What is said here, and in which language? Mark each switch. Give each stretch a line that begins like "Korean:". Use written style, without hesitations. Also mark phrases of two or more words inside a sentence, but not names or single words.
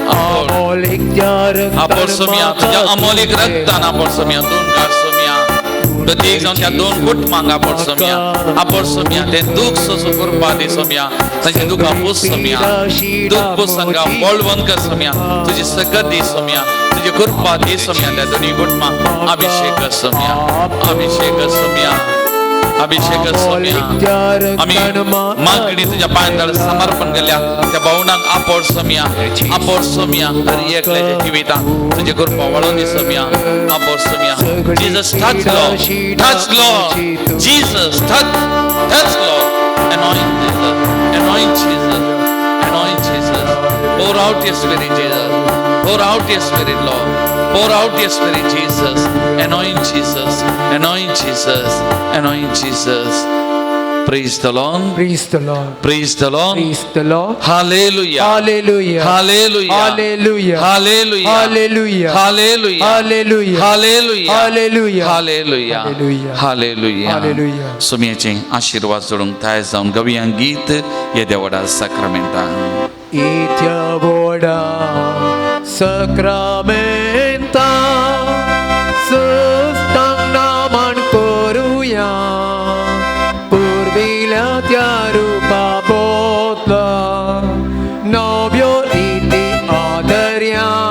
Konkani: अपोर सोमिया, तुझ्या अमोलिक रक्तान अपोर सोमिया, दोन गार सोमिया, प्रत्येक जण त्या दोन कुटुंबांक अपोर सोमिया, ते दुख सोसू कृपा दे सोमिया, ताचे दुख पुस सोमिया, दुख पुसंगा बळवंत कर सोमिया, तुझी सकत दे सोमिया, तुझी कृपा दे सोमिया, त्या दोन्ही कुटुंबांक अभिषेक कर सोमिया, अभिषेक सोमिया, आम्ही मागणी तुझ्या पायांतळ समर्पण केल्या त्या भावनांक अपोर सोमिया, हर एकल्याच्या जिवितांत तुझी कृपा वाडोवन दी सोमिया, अपोर सोमिया,
English: Jesus touch Lord, Jesus touch Lord, anoint Jesus, pour out your spirit Jesus, pour out your spirit Lord, pour out your spirit Jesus, anoint Jesus, Praise the Lord. Praise the Lord. Praise the Lord. Praise the Lord. Hallelujah. Hallelujah. Hallelujah. Hallelujah. Hallelujah. Hallelujah. Hallelujah. Hallelujah. Hallelujah. Hallelujah. Hallelujah. Hallelujah. Hallelujah. Hallelujah.
Konkani: सुमियाचे आशीर्वाद जोडूंक थाय जावन गवयां गीत येद्या वडा साक्रामेंटा Itya voda sakramenta sustang naman koruya purvila tyarupa botla nobyo iti adarya